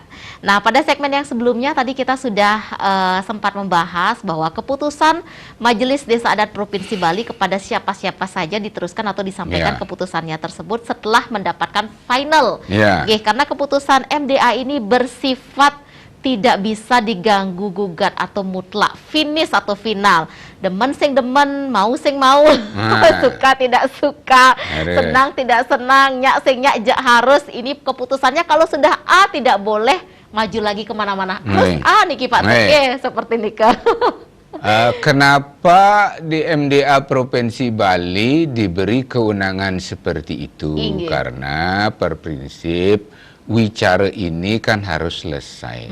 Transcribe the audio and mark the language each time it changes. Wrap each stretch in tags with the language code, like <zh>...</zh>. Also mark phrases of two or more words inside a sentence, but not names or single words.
<id>Nah, pada segmen yang sebelumnya tadi kita sudah sempat membahas bahwa keputusan Majelis Desa Adat Provinsi Bali kepada siapa-siapa saja diteruskan atau disampaikan keputusannya tersebut setelah mendapatkan final. Karena keputusan MDA ini bersifat tidak bisa diganggu gugat atau mutlak, finish atau final.</id> <ban>Demen sing demen, mau sing mau,</ban> <id>suka tidak suka, senang tidak senang,</id> <ban>nyak sing nyak harus.</ban> <id>Ini keputusannya kalau sudah A tidak boleh maju lagi kemana-mana. Terus A niki Pak seperti nikah. Kenapa di MDA Provinsi Bali diberi kewenangan seperti itu? Karena per prinsip wicara ini kan harus selesai.</id>